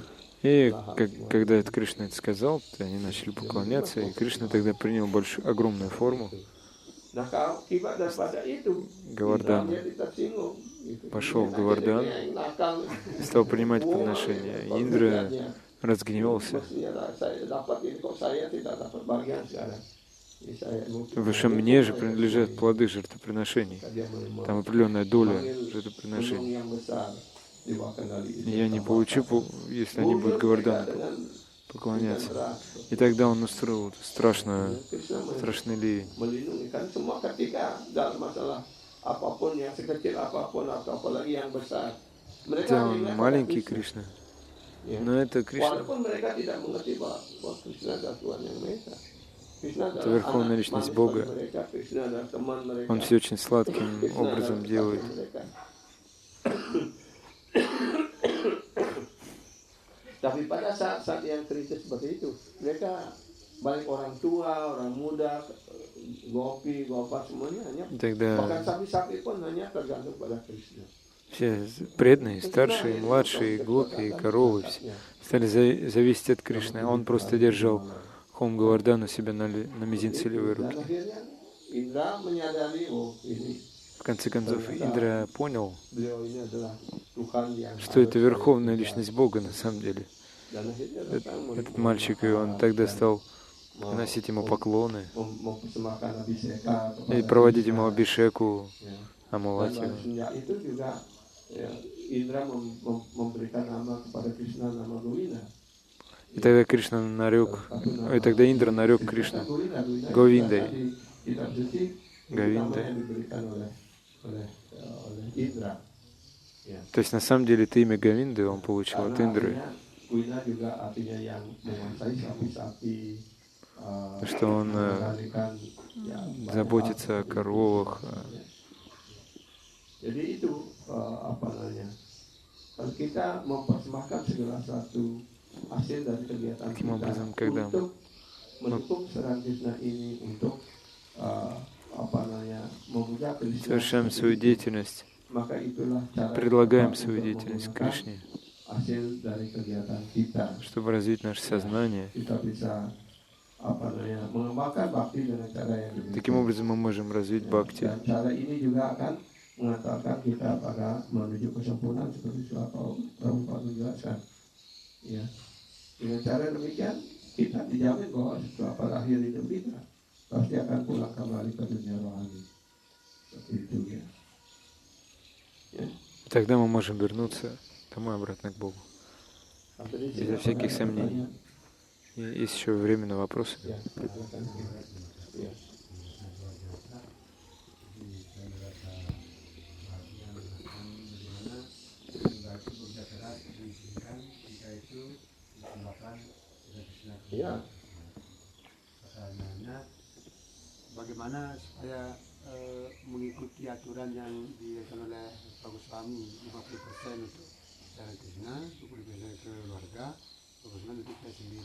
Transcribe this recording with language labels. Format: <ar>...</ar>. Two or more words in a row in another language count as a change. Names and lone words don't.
<ru>И когда это Кришна это сказал, они начали поклоняться, и Кришна тогда принял огромную форму.</ru> <id>Nah, kalau akibat daripada itu,</id> <ru>Говардан</ru> <id>dia tersinggung. Gitu.</id> <ru>пошел в</ru> <id>Dia</id> <ru>Говардан</ru> <id>yang nakal.</id> <ru>и стал принимать подношения. И Индра разгневался.</ru> <id>Mestinya saya dapat ini kok saya tidak dapat bagian sekarang. Ini saya</id> <ru>Потому что мне же принадлежат плоды жертвоприношений.</ru> <id>dia menerima</id> <ru>Там определенная доля</ru> <id>gunung</id> <ru>жертвоприношений.</ru> <id>yang besar di bawah kendali</id> <ru>И я не получу, если они будут Говардану поклоняться. И тогда он устроил страшный ливень.</ru> <id>melindungi kan semua ketika dalam masalah apapun yang sekecil apapun atau apalagi yang besar mereka</id> <ru>Хотя он</ru> <id>hanya pada</id> <ru>маленький</ru> <id>Krishna.</id> <ru>Кришна,</ru> <id>Ya.</id> <ru>Но это Кришна.</ru> <id>Walaupun mereka tidak mengerti bahwa Krishna adalah Tuhan yang Maha Esa. Krishna</id> <ru>Это</ru> <id>adalah</id> <ru>верховная</ru> <id>anak</id> <ru>личность</ru> <id>manis bagi</id> <ru>Бога.</ru> <id>mereka. Krishna adalah teman mereka.</id> <ru>Он все очень сладким</ru> <id>Krishna adalah</id> <ru>образом</ru> <id>kekasih</id> <ru>делает.</ru> <id>mereka. Tapi pada saat yang kritis seperti itu, mereka baik orang tua, orang muda, gopi, gopa semuanya hanya</id> <ru>Тогда</ru> <id>bahkan sapi-sapi pun hanya tergantung pada Krishna.</id> <ru>все преданные, старшие, младшие, гопи, коровы, все стали зависеть от Кришны. Он просто держал Хом Говардан у себя на мизинце левой</ru> <id>Dan</id> <ru>руки.</ru> <id>akhirnya Indra menyadari, oh ini</id> <ru>В конце концов, Индра понял,</ru> <id>beliau ini adalah Tuhan yang</id> <ru>что это</ru> <id>harus</id> <ru>верховная</ru> <id>saya</id> <ru>личность Бога на самом деле.</ru> <id>Dan akhirnya datang</id> <ru>Этот мальчик, и он тогда стал приносить ему поклоны</ru> <id>mempersembahkan abhiseka</id> <ru>и</ru> <id>kepada</id> <ru>проводить ему</ru> <id>Krishna.</id> <ru>абишеку,</ru> <id>Ya.</id> <ru>омывать</ru> <id>Dan</id> <ru>его.</ru> <id>sejak itu juga ya, Indra memberikan nama kepada Krishna nama Govina.</id> <ru>И тогда Кришна нарек, и тогда Индра нарек Кришну Говиндой.</ru> <id>Kitab suci</id> <ru>Говиндой.</ru> <id>nama yang diberikan oleh Indra. Ya.</id> <ru>То есть на самом деле это имя Говинды он получил от Индры,</ru> <id>Artinya, Govina juga artinya yang menguasai sapi-sapi.</id> <ru>что он</ru> <id>mengendalikan, ya, banyak</id> <ru>заботится</ru> <id>hal</id> <ru>о</ru> <id>seperti</id> <ru>коровах.</ru> <id>itu. Jadi itu apa namanya? Kalau kita mempersembahkan segala satu hasil dari kegiatan</id> <ru>Таким</ru> <id>kita</id> <ru>образом, когда</ru> <id>untuk mendukung Serang Krishna ini, untuk apa namanya, memuja Krishna,</id> <ru>совершаем свою деятельность,</ru> <id>maka itulah cara</id> <ru>предлагаем</ru> <id>yang tepat</id> <ru>свою</ru> <id>untuk</id> <ru>деятельность</ru> <id>menggunakan</id> <ru>Кришне,</ru> <id>hasil dari kegiatan kita.</id> <ru>чтобы развить наше сознание.</ru> <id>Kita bisa apa namanya, mengembangkan bakti dengan cara yang</id> <ru>Таким</ru> <id>demikian.</id> <ru>образом мы можем развить бхакти.</ru> <id>Dan cara ini juga akan mengantarkan kita pada menuju kesempurnaan seperti sudah Prabhupada menjelaskan. Ya. Dengan cara demikian kita dijamin bahwa setelah pada akhir hidup kita pasti akan pulang kembali ke dunia rohani. Seperti itu ya. Ya.</id> <ru>Тогда мы можем вернуться домой обратно к Богу.</ru> <id>Sampai di sini</id> <ru>Безо</ru> <id>apa</id> <ru>всяких</ru> <id>ada</id> <ru>сомнений.</ru> <id>pertanyaan?</id> <ru>И есть еще время на вопросы.</ru> <id>Ya, silakan. Ya. Ya. Pertanyaannya, bagaimana supaya mengikuti aturan yang dilakukan oleh Pak Goswami 50% untuk cara Krishna, 20% ke keluarga, 20% untuk saya sendiri.</id>